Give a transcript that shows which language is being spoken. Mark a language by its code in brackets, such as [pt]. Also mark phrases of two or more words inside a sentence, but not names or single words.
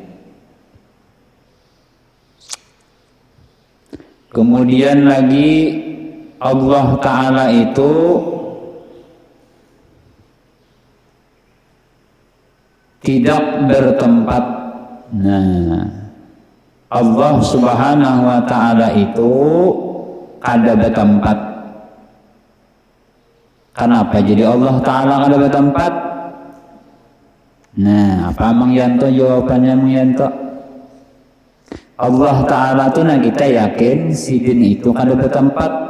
[id] Kemudian lagi Allah Ta'ala itu tidak bertempat. [bjn] Nah, Allah [ar] Subhanahu wa ta'ala [bjn] itu kada bertempat. Kenapa jadi Allah Ta'ala kada bertempat? Nah, apa Mang Yanto jawabannya Mang Yanto? Allah Ta'ala tuh nah kita yakin sidin itu kada bertempat.